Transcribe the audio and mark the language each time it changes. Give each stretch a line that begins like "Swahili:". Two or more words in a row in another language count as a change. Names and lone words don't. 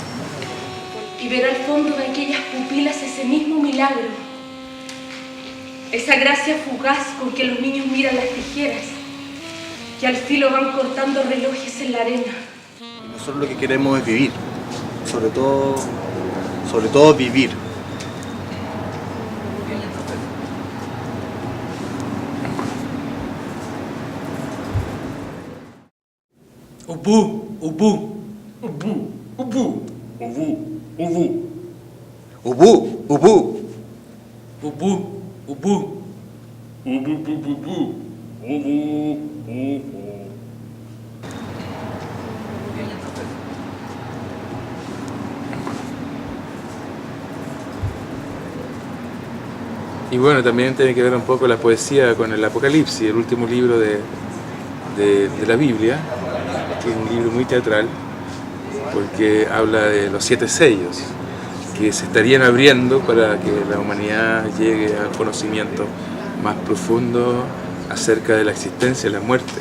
Spanish: Y ver al fondo de aquellas pupilas ese mismo milagro, esa gracia fugaz con que los niños miran las tijeras, que al filo van cortando relojes en la arena. Y nosotros lo que queremos es vivir, sobre todo vivir. Ubu, ubu, ubu, ubu, ubu, ubu, Ubú, ubú. ubu, ubu, ubu, ubu, ubu, ubu. Y bueno, también tiene que ver un poco la poesía con el Apocalipsis, el último libro de la Biblia, que es un libro muy teatral, porque habla de los 7 sellos que se estarían abriendo para que la humanidad llegue al conocimiento más profundo acerca de la existencia y la muerte.